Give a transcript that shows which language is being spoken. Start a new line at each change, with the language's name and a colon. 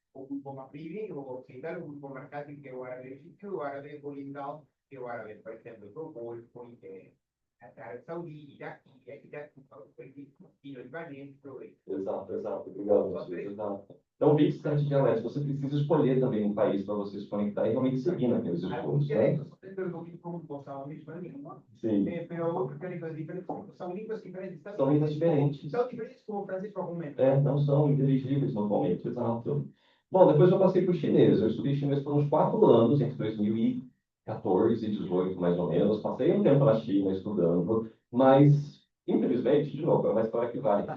Portuguese: O grupo Maghribi, o ocidental, o grupo mercado, que é o árabe egípcio, e o árabe oriental, que é o árabe, por exemplo, do Golfo, Arábia Saudita, Iraque, e o libanês, tudo isso. Exato, exato. Obrigado, exato. Então, 27 dialetos. Você precisa escolher também um país para você se conectar e realmente seguir naqueles
Spanish: Algunos
Portuguese: estudos, né?
Spanish: dialectos son dentro del mismo grupo, son la misma lengua,
Portuguese: Sim.
Spanish: pero dialectos diferentes, son línguas diferentes.
Portuguese: São línguas diferentes. São diferentes como o francês com o rumeno. Não são inteligíveis normalmente, exato. Bom, depois eu passei para o chinês. Eu estudei chinês por uns 4 anos, entre 2014 e 2018, mais ou menos. Passei um tempo na China estudando, mas, infelizmente, de novo, é uma história que vale.